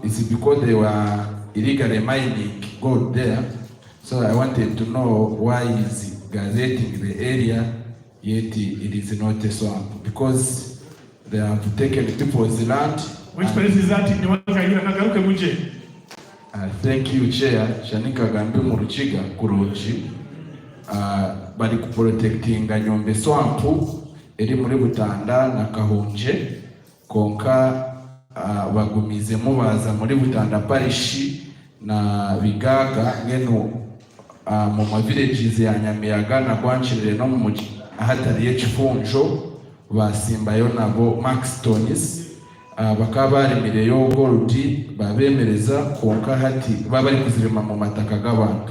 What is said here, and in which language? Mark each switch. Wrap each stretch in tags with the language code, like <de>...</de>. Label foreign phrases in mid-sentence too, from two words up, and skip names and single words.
<en>It's because they were illegally mining gold there. So I wanted to know why is gazetting the area, yet it is not a swamp, because they have taken people's land. Which place is that? Thank you, Chair. Shanika Gambi Muruchiga Kuruchi.</en> <cgg>Bali kuprotectinga Nyombe Swamp eri muri Butanda na Kahunje konka bagumize mubaza muri Butanda parish na Bigaga ngeno mu ma villages ya Nyamiyaga na Gwanchirire no mu ahatari Chifunjo basimbayo nabo Maxtonis bakaba baremereye yo gold babemereza konka hati baba ari kuzirima mu mataka g'abantu.</cgg>